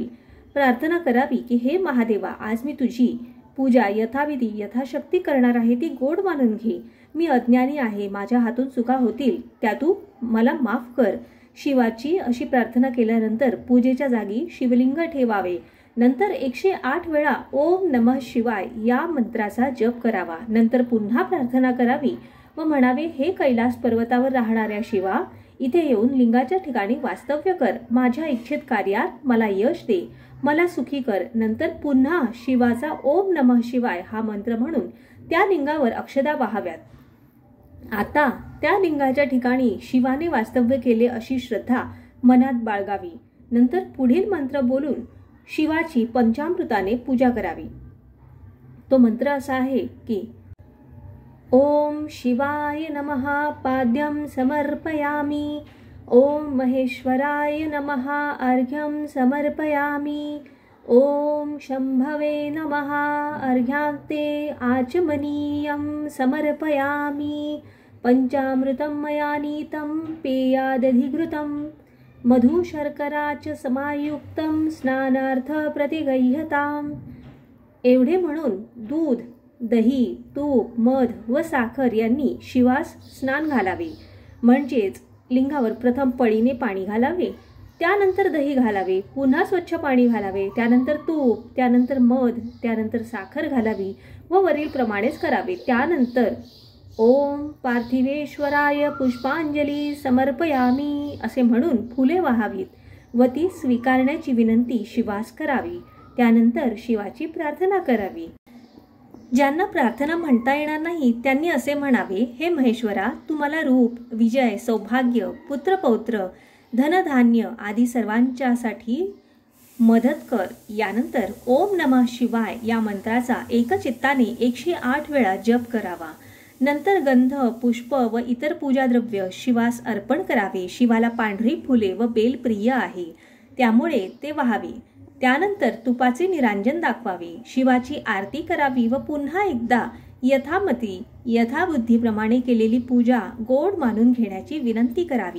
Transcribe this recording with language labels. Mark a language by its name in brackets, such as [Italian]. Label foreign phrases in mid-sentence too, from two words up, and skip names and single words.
[Marathi] प्रार्थना करावी की हे महादेवा, आज मी तुझी पूजा यथाविधी यथाशक्ती करणार आहे, ती गोड मानून घे. मी अज्ञानी आहे, माझ्या हातून चुका होतील, त्या तू मला माफ कर. शिवाची अशी प्रार्थना केल्यानंतर पूजेच्या जागी शिवलिंग ठेवावे. नंतर 108 वेळा [Sanskrit] ओम नमः शिवाय [Marathi] या मंत्राचा जप करावा. नंतर पुन्हा प्रार्थना करावी व म्हणावे, हे कैलास पर्वतावर राहणाऱ्या शिवा, इथे येऊन लिंगाच्या ठिकाणी वास्तव्य कर. माझ्या इच्छित कार्यात मला यश दे, मला सुखी कर. नंतर पुन्हा शिवाचा [Sanskrit] ओम नमः शिवाय [Marathi] हा मंत्र म्हणून त्या लिंगावर अक्षदा वाहाव्यात. आता त्या लिंगाच्या ठिकाणी शिवाने वास्तव्य केले अशी श्रद्धा मनात बाळगावी. नंतर पुढील मंत्र बोलून शिवाची पंचामृताने पूजा करावी. तो मंत्र असा आहे की [Sanskrit] ओम शिवाय नमः पाद्यं समर्पयामि. ओम महेश्वराय नमः अर्घ्यं समर्पयामि. ओम शंभवे नमः अर्घ्यान्ते आचमनीयं समर्पयामि. पंचामृतं मया नीतं पेयादधिघृतं मधु शर्करा च समायुक्तं स्नानार्थ प्रतिगह्यताम्. [Marathi] एवढे म्हणून दूध, दही, तूप, मध व साखर यांनी शिवास स्नान घालावे. म्हणजेच लिंगावर प्रथम पळीने पाणी घालावे, त्यानंतर दही घालावे, पुन्हा स्वच्छ पाणी घालावे, त्यानंतर तूप, त्यानंतर मध, त्यानंतर साखर घालावी व वरील प्रमाणेच करावे. त्यानंतर [Sanskrit] ओम पार्थिवेश्वराय पुष्पांजली समर्पयामी [Marathi] असे म्हणून फुले वाहावीत व ती स्वीकारण्याची विनंती शिवास करावी. त्यानंतर शिवाची प्रार्थना करावी. ज्यांना प्रार्थना म्हणता येणार नाही त्यांनी असे म्हणावे, हे महेश्वरा, तू मला रूप, विजय, सौभाग्य, पुत्रपौत्र, धनधान्य आदी सर्वांच्यासाठी मदत कर. यानंतर [Sanskrit] ओम नमः शिवाय [Marathi] या मंत्राचा एकचित्ताने 108 वेळा जप करावा. नंतर गंध, पुष्प व इतर पूजाद्रव्य शिवास अर्पण करावे. शिवाला पांढरी फुले व बेल प्रिय आहे, त्यामुळे ते वाहावे. त्यानंतर तुपाचे निरांजन दाखवावे. शिवाची आरती करावी व पुन्हा एकदा यथामती यथाबुद्धीप्रमाणे केलेली पूजा गोड मानून घेण्याची विनंती करावी.